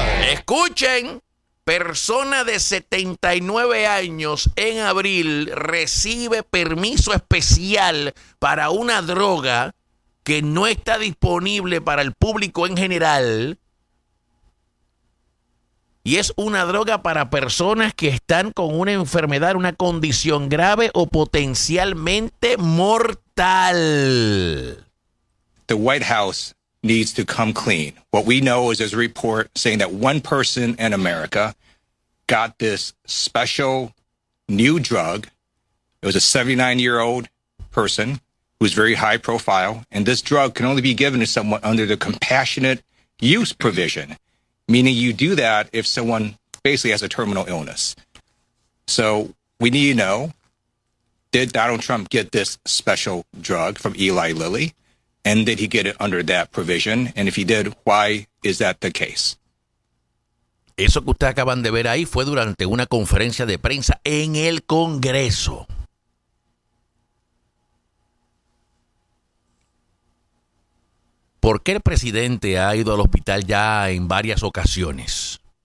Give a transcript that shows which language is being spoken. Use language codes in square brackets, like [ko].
[es] Escuchen, persona de 79 años en abril recibe permiso especial para una droga que no está disponible para el público en general. Y es una droga para personas que están con una enfermedad, una condición grave o potencialmente mortal. [en] The White House needs to come clean. What we know is there's a report saying that one person in America got this special new drug. It was a 79-year-old person who's very high profile. And this drug can only be given to someone under the compassionate use provision. Meaning you do that if someone basically has a terminal illness. So we need to know, did Donald Trump get this special drug from Eli Lilly? And did he get it under that provision? And if he did, why is that the case? [es] Eso que ustedes acaban de ver ahí fue durante una conferencia de prensa en el Congreso. ¿Por qué el presidente ha ido al hospital ya en varias ocasiones?